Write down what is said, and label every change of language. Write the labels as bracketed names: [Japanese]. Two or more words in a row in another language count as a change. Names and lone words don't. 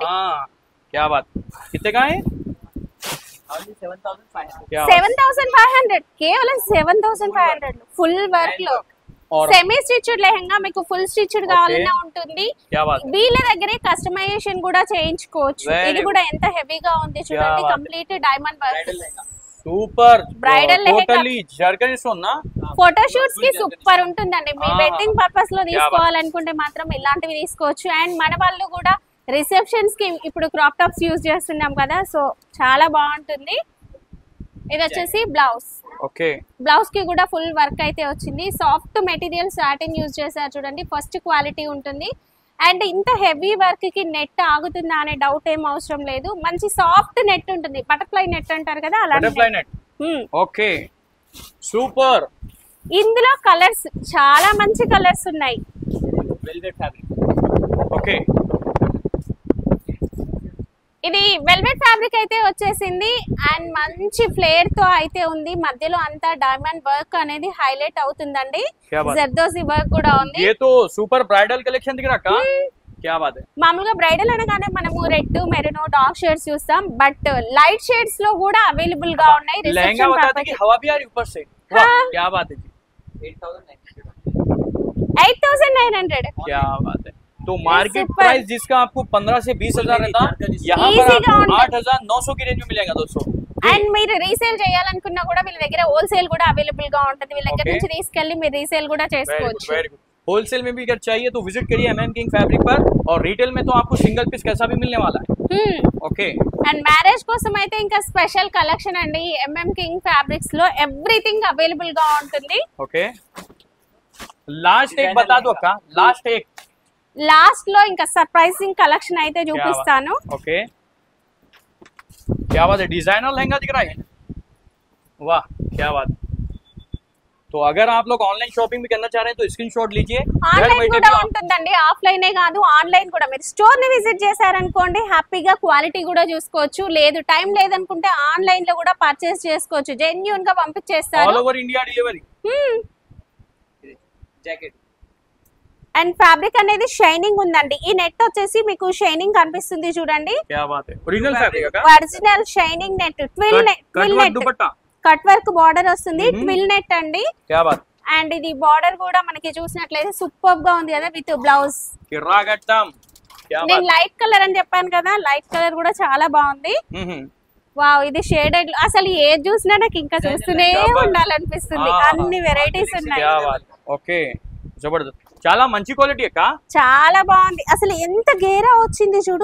[Hindi] हाँ, क्या बात। कितने का है? ओनली 7500। क्या बात। 7500, [Telugu] కేవలం 7500 [English] full work [Telugu] లో. [Hindi] और [English] semi stitched [Telugu] లెహంగా మీకు [English] full stitched [Telugu] కావాలన్నా ఉంటుంది. [Hindi] क्या बात। [Telugu] వీళ్ళ దగ్గరే కస్టమైజేషన్ కూడా చేయించుకోవచ్చు. [English] Very [Telugu] ఇది కూడా ఎంత హెవీగా ఉంది చూడండి, [Hindi] बात है। [English] complete diamond work. [Hindi] सुपर [English] Bridal lehenga। totally zircon [Hindi] सोना। [English] photo shoots [Telugu] కి సూపర్ ఉంటుందండి. మీ ఆ. [English] wedding purpose [Telugu] లో [Hindi] బాత్. [Telugu] తీసుకోవాలనుకుంటే మాత్రం ఇలాంటివి తీసుకోవచ్చు. అండ్ మన వాళ్ళు కూడా రిసెప్షన్స్ కి ఇప్పుడు [English] crop tops [Telugu] యూజ్ చేస్తున్నాం కదా, సో చాలా బాగుంటుంది. ఇది వచ్చేసి బ్లౌజ్. [Hindi] ओके, [Telugu] బ్లౌజ్ కి కూడా [English] full work [Telugu] అయితే వచ్చింది. [English] soft material satin [Telugu] యూజ్ చేశారు చూడండి, [English] first quality [Telugu] ఉంటుంది. అండ్ ఇంత [English] heavy work [Telugu] కి నెట్ ఆగుతుందా అనే డౌట్ ఏం అవసరం లేదు. మంచి [English] soft net [Telugu] ఉంటుంది, [English] butterfly net [Telugu] అంటారు కదా అలాంటి [English] butterfly net. [Hindi] ओके, सुपर। [Telugu] ఇందులో కలర్స్ చాలా మంచి కలర్స్ ఉన్నాయి. [English] velvet fabric. [Hindi] ओके, [Telugu] ఇది [English] velvet fabric [Telugu] అయితే వచ్చేసింది. అండ్ మంచి ఫ్లేర్ తో అయితే ఉంది. మధ్యలో అంతా [English] diamond work [Telugu] అనేది హైలైట్ అవుతుందండి. [Hindi] क्या बात। [Telugu] జర్దోసి వర్క్ కూడా ఉంది. [Hindi] ये तो [English] super bridal collection [Hindi] दिख रहा का। क्या बात है। [Telugu] మామూలుగా బ్రైడల్ అనగానే మనము రెడ్, మెరూన్, [English] dark shades [Telugu] చూస్తాం. బట్ [English] light shades [Telugu] లో కూడా అవైలబుల్ గా ఉన్నాయి. [Hindi] लहंगा [Telugu] రిసెప్షన్ [Hindi] बता दी कि हवा भी आ रही ऊपर से। वाह, हाँ। क्या बात है जी, 8900। 8900. क्या बात है। तो मार्केट सुपर। प्राइस जिसका आपको 15 से 20,000 रहता, यहाँ [English] Easy [Hindi] पर का आपको [English] on- [Hindi] 8,900 की रेंज में मिलेगा दोस्तों। [Telugu] అండ్ మీరు రీసేల్ చేయాలనుకున్నా కూడా వీళ్ళ దగ్గర హోల్సేల్ కూడా అవైలబుల్ గా ఉంటుంది. వీళ్ళ దగ్గర [English] Okay. [Telugu] నుంచి తీసుకెళ్లి మీరు రీసేల్ కూడా [English] very good, [Telugu] చేసుకోవచ్చు. [English] very good. [Hindi] होलसेल में भी अगर चाहिए तो विजिट करिए एमएम किंग फैब्रिक पर, और रिटेल में तो आपको [English] single piece [Hindi] कैसा भी मिलने वाला है। ओके, [Telugu] అండ్ మ్యారేజ్ కోసం అయితే ఇంకా [English] special collection [Telugu] అండి. ఎంఎం కింగ్ ఫ్యాబ్రిక్స్ లో [English] everything available [Telugu] గా ఉంటుంది. [Hindi] ओके, लास्ट एक बता दो अक्का, लास्ट एक। [Telugu] లాస్ట్ లో ఇంకా [English] surprising collection [Telugu] అయితే చూపిస్తాను. [Hindi] ओके, क्या बात है, डिजाइनर लहंगा दिख रहा है। वाह, क्या बात। तो अगर आप लोग [English] online shopping [Hindi] भी करना चाह रहे हैं तो स्क्रीनशॉट लीजिए। घर [Telugu] ఆన్లైన్ [Hindi] बैठे [Telugu] కూడా [Hindi] भी आप- [Telugu] ఉంటుందండి, ఆఫ్లైనే కాదు ఆన్లైన్ కూడా. మీరు స్టోర్ ని విజిట్ చేశారనుకోండి, హ్యాపీగా క్వాలిటీ కూడా చూసుకోవచ్చు. లేదు టైం లేదనుకుంటే ఆన్లైన్ లో కూడా పర్చేస్ చేసుకోవచ్చు. జెన్యూన్ గా పంపించేస్తారు. [English] all over India delivery. [Hindi] जैकेट। [Telugu] అండ్ ఫ్యాబ్రిక్ అనేది షైనింగ్ ఉందండి. ఈ నెట్ వచ్చేసి మీకు షైనింగ్ కనిపిస్తుంది చూడండి. [Hindi] क्या बात है, [English] original fabric [Hindi] का [English] original shining net, twill net, [Hindi] दुपट्टा। [English] cut work border [Telugu] వస్తుంది. [English] twill net [Telugu] అండి. [Hindi] क्या बात। [Telugu] అండ్ ఇది బార్డర్ కూడా మనకి చూసినట్లయితే సూపర్ గా ఉంది కదా [English] with blouse. [Hindi] किर्रागट्टम। क्या [Telugu] నేను [Hindi] बात। [English] light colour [Telugu] అని చెప్పాను కదా, [English] light colour [Telugu] కూడా చాలా బాగుంది. వావ్, ఇది షేడెడ్ అసలు ఏది చూసినా నాకు ఇంకా చూస్తూనే [English] Double. [Telugu] ఉండాలనిపిస్తుంది. [Hindi] हाँ, [Telugu] అన్ని వెరైటీస్ ఉన్నాయి. [Hindi] क्या बात [Telugu] ఓకే జబర్దస్త్ చాలా మంచి క్వాలిటీ అక్క చాలా బాగుంది. అసలు ఎంత గేరా వచ్చింది చూడు,